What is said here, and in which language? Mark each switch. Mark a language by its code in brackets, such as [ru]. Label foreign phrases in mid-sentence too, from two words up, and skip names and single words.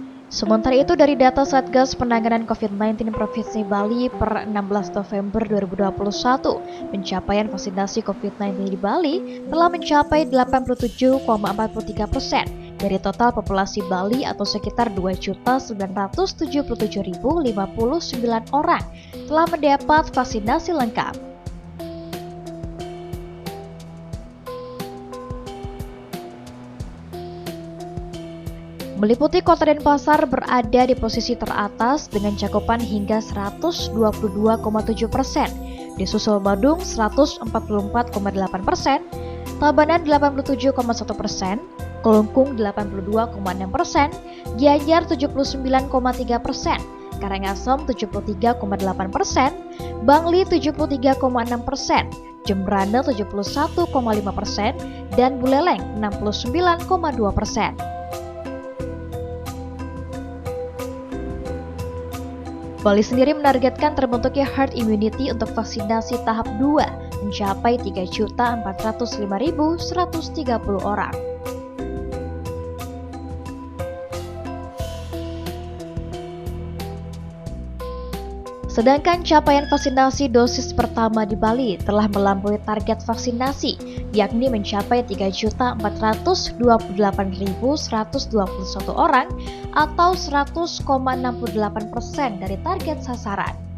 [id] Sementara itu, dari data Satgas Penanganan COVID-19 Provinsi Bali per 16 November 2021, pencapaian vaksinasi COVID-19 di Bali telah mencapai 87,43% dari total populasi Bali atau sekitar 2.977.059 orang telah mendapat vaksinasi lengkap. Meliputi Kota Denpasar berada di posisi teratas dengan cakupan hingga 122,7%, disusul Badung 144,8%, Tabanan 87,1%, Kelungkung 82,6%, Gianyar 79,3%, Karangasem 73,8%, Bangli 73,6%, Jembrana 71,5%, dan Buleleng 69,2%. Bali sendiri menargetkan terbentuknya [en] herd immunity [id] untuk vaksinasi tahap 2 mencapai 3.405.130 orang. Sedangkan capaian vaksinasi dosis pertama di Bali telah melampaui target vaksinasi, yakni mencapai 3.428.121 orang atau 100,68% dari target sasaran.